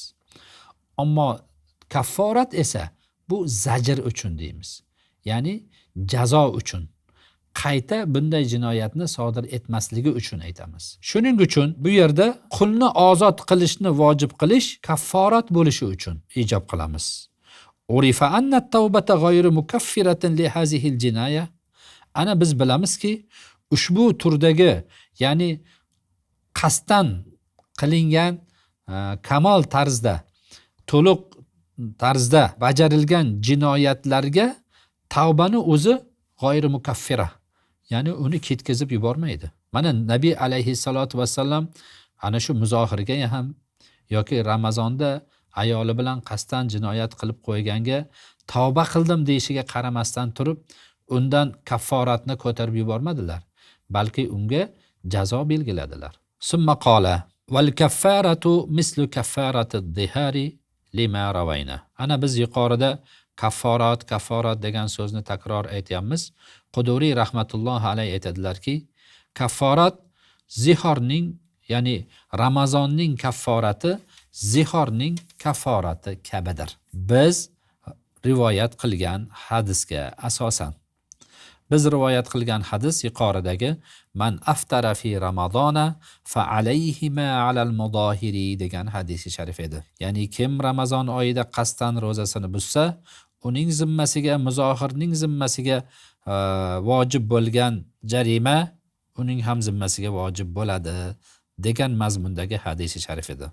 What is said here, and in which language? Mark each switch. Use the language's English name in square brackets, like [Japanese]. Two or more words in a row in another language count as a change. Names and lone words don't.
[Uzbek] Ammo kafforat esa bu zajr uchun deymiz. Ya'ni jazo uchun. Qayta bunday jinoyatni sodir etmasligi uchun aytamiz. Shuning uchun bu yerda qulni ozod qilishni vojib qilish kafforat bo'lishi uchun ijob qilamiz. [Arabic] عرف أن التوبة غير مكفرة لهذه الجناية. [Uzbek] Ana biz bilamizki, ushbu turdagi, ya'ni qasddan qilingan kamal tarzda, to'liq tarzda bajarilgan jinoyatlarga tavbani o'zi [Arabic] غير مكفرة, [Uzbek] ya'ni uni ketkazib yubormaydi. Mana Nabiy alayhissalatu vassalam ana shu muzohirga ham yoki Ramazonda ayoli bilan qasddan jinoyat qilib qo'yganga tavba qildim deyishiga qaramasdan turib, undan kafforatni ko'tarib yubormadilar, balki unga jazo belgiladilar. [Arabic] ثم قال والكفارة مثل كفارة الظهار لما روينا. [Uzbek] Ana biz yuqorida kafforat degan so'zni takror aytyapmiz. Quduriy [Arabic] رحمة الله عليه [Uzbek] aytadilarki, kafforat zihorning, ya'ni Ramazonning kafforati zihorning kafforati kabidir. Biz rivoyat qilgan hadisga asosan Biz rivoyat qilgan hadis yuqoridagi [Arabic] من أفطر في رمضان فعليه ما على المظاهر [Uzbek] degan hadisi sharif edi. Ya'ni kim Ramazon oyida qasddan ro'zasini buzsa, uning zimmasiga, muzohirning zimmasiga vojib bo'lgan jarima uning ham zimmasiga vojib bo'ladi degan mazmundagi hadisi sharif edi.